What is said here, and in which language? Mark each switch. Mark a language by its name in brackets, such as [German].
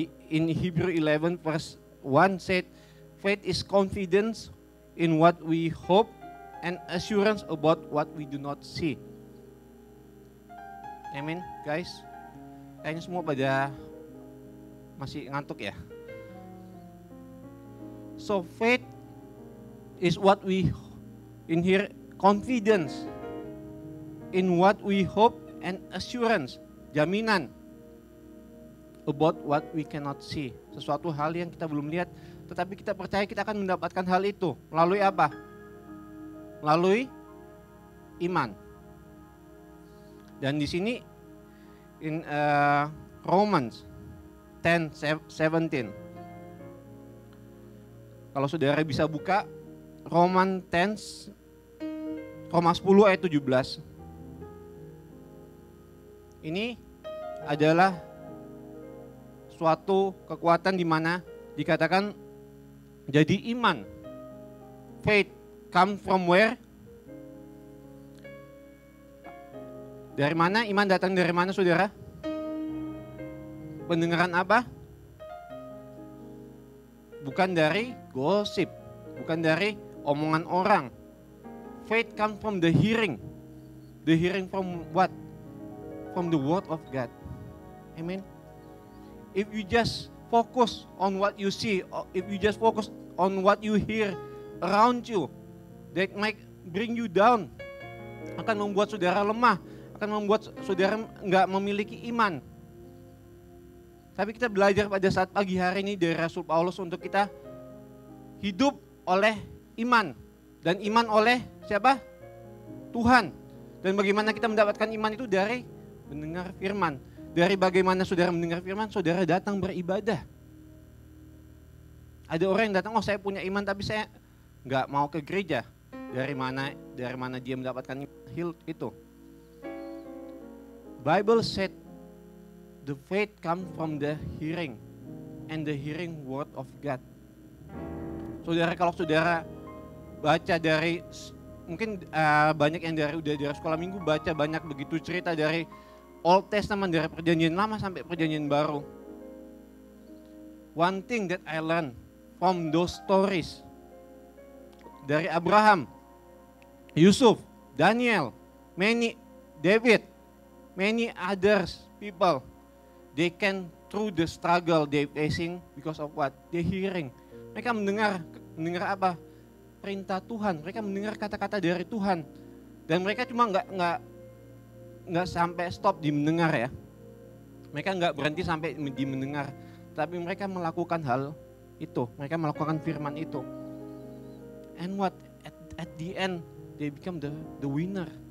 [English] In Hebrew 11 verse 1 said, faith is confidence in what we hope and assurance about what we do not see. Amen, guys. [Indonesian] Kayaknya semua pada masih ngantuk ya. [English] So faith is what we in here, confidence in what we hope and assurance, [Indonesian] jaminan [English] about what we cannot see. [Indonesian] Sesuatu hal yang kita belum lihat, tetapi kita percaya kita akan mendapatkan hal itu. Melalui apa? Melalui iman. Dan di sini [English] in Romans [Indonesian] 10:17. Kalau saudara bisa buka Roma 10 Roma 10 ayat 17. Ini adalah suatu kekuatan di mana dikatakan jadi iman. [English] Faith come from where? [Indonesian] Dari mana? Iman datang dari mana, saudara? Pendengaran apa? Bukan dari gosip, bukan dari omongan orang. [English] Faith come from the hearing. The hearing from what? From the word of God. Amen. If you just focus on what you see, or if you just focus on what you hear around you, that might bring you down. [Indonesian] Akan membuat saudara lemah, akan membuat saudara nggak memiliki iman. Tapi kita belajar pada saat pagi hari ini dari Rasul Paulus untuk kita hidup oleh iman. Dan iman oleh siapa? Tuhan. Dan bagaimana kita mendapatkan iman itu dari mendengar firman. Dari bagaimana saudara mendengar firman, saudara datang beribadah. Ada orang yang datang, oh saya punya iman tapi saya nggak mau ke gereja. Dari mana dia mendapatkan itu? [English] Bible said the faith comes from the hearing, and the hearing word of God. [Indonesian] Saudara, kalau saudara baca dari, mungkin banyak yang udah dari sekolah minggu baca banyak begitu cerita dari [English] Old Testament, [Indonesian] dari perjanjian lama sampai perjanjian baru. [English] One thing that I learned from those stories, [Indonesian] dari [English] Abraham, Yusuf, Daniel, David, many others people, they can through the struggle they facing because of what? They hearing. [Indonesian] Mereka mendengar apa? Perintah Tuhan. Mereka mendengar kata-kata dari Tuhan. Dan mereka cuma nggak sampai stop di mendengar ya. Mereka nggak berhenti sampai di mendengar. Tapi mereka melakukan hal itu. Mereka melakukan firman itu. [English] And what? At the end, they become the winner.